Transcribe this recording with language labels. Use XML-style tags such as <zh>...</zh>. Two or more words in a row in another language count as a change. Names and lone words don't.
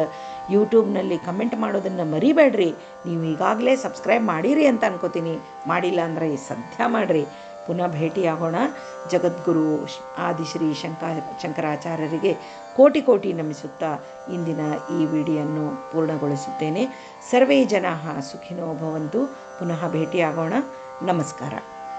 <kn>ಯೂಟ್ಯೂಬ್ನಲ್ಲಿ ಕಮೆಂಟ್ ಮಾಡೋದನ್ನು ಮರಿಬೇಡ್ರಿ. ನೀವು ಈಗಾಗಲೇ ಸಬ್ಸ್ಕ್ರೈಬ್ ಮಾಡಿರಿ ಅಂತ ಅನ್ಕೋತೀನಿ. ಮಾಡಿಲ್ಲ ಅಂದರೆ ಸದ್ಯ ಮಾಡಿರಿ. ಪುನಃ ಭೇಟಿಯಾಗೋಣ. ಜಗದ್ಗುರು ಆದಿಶ್ರೀ ಶಂಕರಾಚಾರ್ಯರಿಗೆ ಕೋಟಿ ನಮಿಸುತ್ತಾ ಇಂದಿನ ಈ ವಿಡಿಯೋವನ್ನು ಪೂರ್ಣಗೊಳಿಸುತ್ತೇನೆ.</kn> <sa>ಸರ್ವೇ ಜನಾಃ ಸುಖಿನೋ ಭವಂತು.</sa> <kn>ಪುನಃ ಭೇಟಿಯಾಗೋಣ. ನಮಸ್ಕಾರ.</kn>